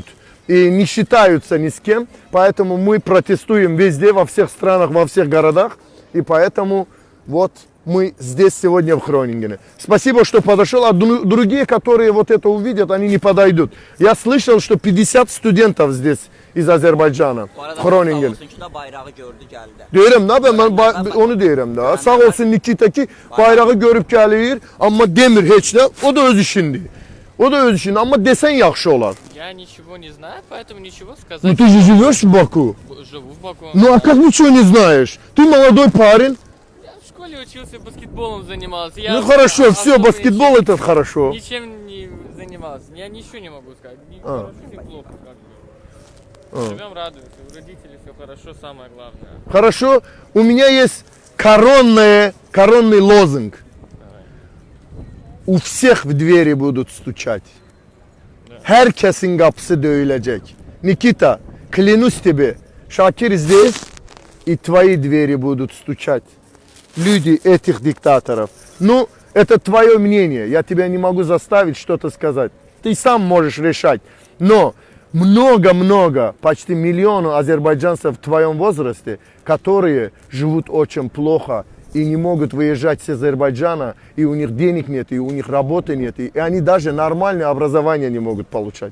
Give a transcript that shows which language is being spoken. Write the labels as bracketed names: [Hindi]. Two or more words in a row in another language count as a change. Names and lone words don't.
[Russian] И не считаются ни с кем. Поэтому мы протестуем везде, во всех странах, во всех городах. И поэтому вот мы здесь сегодня в Хронингене. Спасибо, что подошел. А другие, которые вот это увидят, они не подойдут. Я слышал, что 50 студентов здесь из Azerbaycan'a. [Turkish] Bu arada Groningen. sağ olsun ki de bayrağı gördü geldi. [Azerbaijani] Deyirəm da ben onu deyirəm da. Sağ olsun Nikita ki bayrağı görüb gəlir, amma demir heç nə. O da öz işindir. O da öz işindir, amma desən yaxşı olar. [Russian] Я ничего не знаю, поэтому ничего Ну сказать. ты же живешь в Баку. Живу в Баку. Ну а как ничего не знаешь? Ты молодой парень. Я в школе учился, баскетболом занимался. Я Ну хорошо, все, особо баскетбол это хорошо. ничем не занимался. Я ничего не могу сказать. Ни хорошо, ни плохо. Как бы. Живем, радуемся. У родителей все хорошо, самое главное. Хорошо. У меня есть коронный лозунг. У всех в двери будут стучать. [Azerbaijani] Herkesin kapısı döyülecek. [Russian] Nikita, клянусь тебе, Шакир здесь, и твои двери будут стучать. Люди этих диктаторов. Ну, это твое мнение. Я тебя не могу заставить что-то сказать. Ты сам можешь решать. Но много-много, почти миллион азербайджанцев в твоем возрасте, которые живут очень плохо и не могут выезжать с Азербайджана, и у них денег нет, и у них работы нет, и они даже нормальное образование не могут получать.